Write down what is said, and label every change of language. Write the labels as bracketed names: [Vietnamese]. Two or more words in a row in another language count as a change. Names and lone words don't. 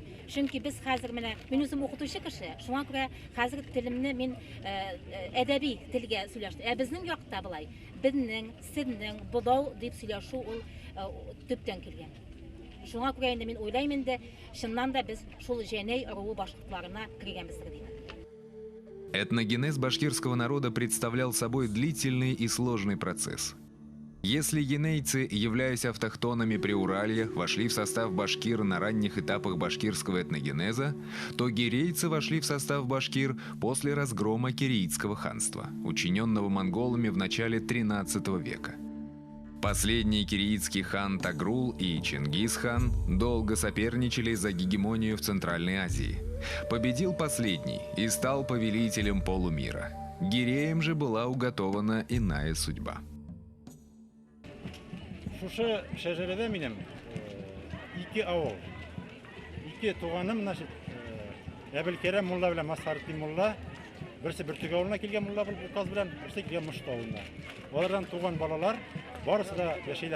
[Tatar] Чөнки без хәзер менә мин үзем укытучы кеше. Шуңа күрә хәзер телемне мин әдәби телгә сөйләштем. Безнең якта булай. Безнең, сезнең, бодау дип сөйләшү ул төптән килгән. Шуңа күрә инде мин уйлыйм инде, чыннан да без шул җәнәй руы башкортларына кергәнбездер дип. [Russian] Этногенез башкирского народа представлял собой длительный и сложный процесс. Если енейцы, являясь автохтонами Приуралья, вошли в состав башкир на ранних этапах башкирского этногенеза, то гирейцы вошли в состав башкир после разгрома Киреитского ханства, учиненного монголами в начале XIII века. Последний киреитский хан Тагрул и Чингис-хан долго соперничали за гегемонию в Центральной Азии. Победил последний и стал повелителем полумира. Гиреям же была уготована иная судьба. [Tatar] Шушы шәҗәрәдә минем ике авыл. Ике туганым, значит, Әбелкерем мулла белән Масхаретдин мулла, берсе Бөртөк авылына килгән мулла булып указ белән, берсе килгән Мошт авылына. Алардан туган балалар барысы да яшәйләр.